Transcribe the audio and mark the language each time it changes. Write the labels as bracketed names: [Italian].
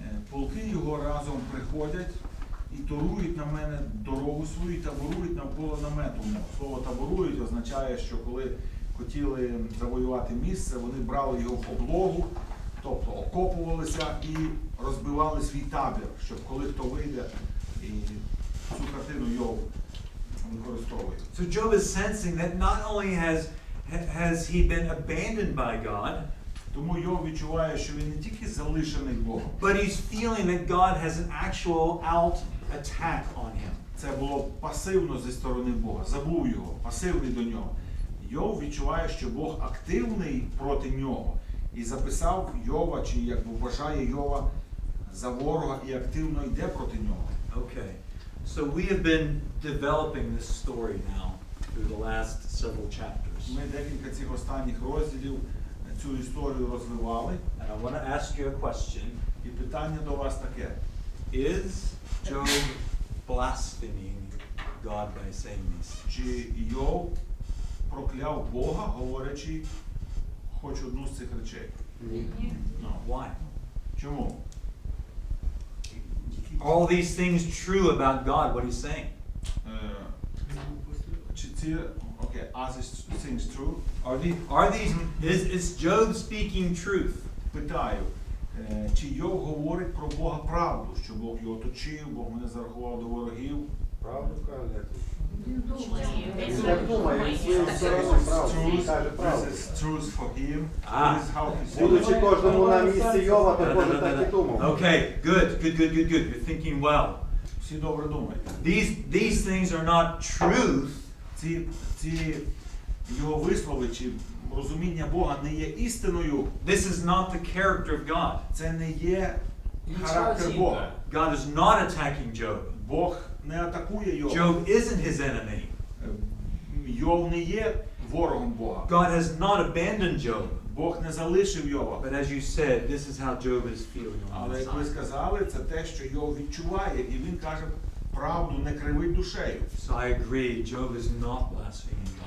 [Ukrainian] Полки його разом приходять і торують на мене дорогу свою, і таборують навколо намету мого. Слово таборують означає, що коли хотіли завоювати місце, вони брали його в облогу, тобто окопувалися і розбивали свій табір, щоб коли хто вийде, і цю картину Йов використовує. [English] So Job is sensing that not only has he been abandoned by God, [Ukrainian] тому Йов відчуває, що він не тільки залишений Богом, [English] but he's feeling that God has an actual out attack on him. [Ukrainian] Це було пасивно зі сторони Бога. Забув його, пасивний до нього. Йов відчуває, що Бог активний проти нього. І записав Йова, чи як вважає Йова за ворога і активно йде проти нього. [English] Okay. So we have been developing this story now through the last several chapters. [Ukrainian] Ми декілька цих останніх розділів цю історію розвивали. [English] And I want to ask you a question. [Ukrainian] І питання до вас таке. [English] Is Job blaspheming God by saying this? [Ukrainian] Чи Йов прокляв Бога, говорячи хоч одну з цих речей? Ні. [English] No. Why? [Ukrainian] Чому? [English] All these things true about God, what he's saying. [Ukrainian] Чи ці, [English] okay, are these things true? Is Job speaking truth? [Ukrainian] Питаю, чи Йов говорить про Бога правду, що Бог його оточив, Бог мене зарахував до ворогів? Правду каже. Він думає. Він так думає, він своєю стороною правду. Він каже правду. [English] is truth for him. Ah. This is how he sees [Ukrainian] Будучи [English] it. [Ukrainian] кожному на місці Йова, то кожен так і думав. [English] Okay, good. You're thinking well. [Ukrainian] Всі добре думають. [English] These things are not truth. [Ukrainian] Ці його вислови чи розуміння Бога не є істиною. [English] This is not the character of God. [Ukrainian] Це не є характер Бога. [English] God is not attacking Job. [Ukrainian] Бог не атакує Йова. [English] Job isn't his enemy. [Ukrainian] Йов не є ворогом Бога. [English] God has not abandoned Job. [Ukrainian] Бог не залишив Йова. [English] But as you said, this is how Job is feeling on [Ukrainian] Але [English] the [Ukrainian] як ви [English] inside. [Ukrainian] сказали, це те, що Йов відчуває, і він каже, правду не кривить душею. [English] So I agree, Job is not blaspheming God.